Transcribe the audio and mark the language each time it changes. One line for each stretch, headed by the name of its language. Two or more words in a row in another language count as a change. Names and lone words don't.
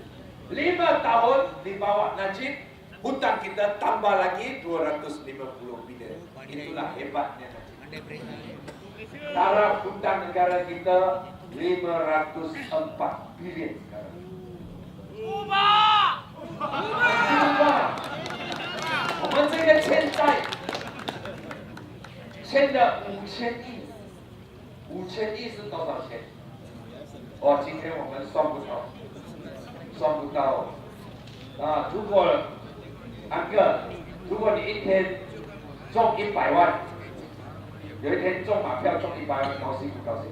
Malay: 5 tahun di bawah Najib, hutang kita tambah lagi 250 bilion. Itulah hebatnya Najib. Taraf hutang negara kita 504 bilion sekarang. Ubah! Ubah!
Chinese: 我们这个欠债欠了5000亿，5000亿是多少钱？哦，今天我们算不到啊！如果安哥，如果你一天中100万，有一天中马票中100万，高兴不高兴？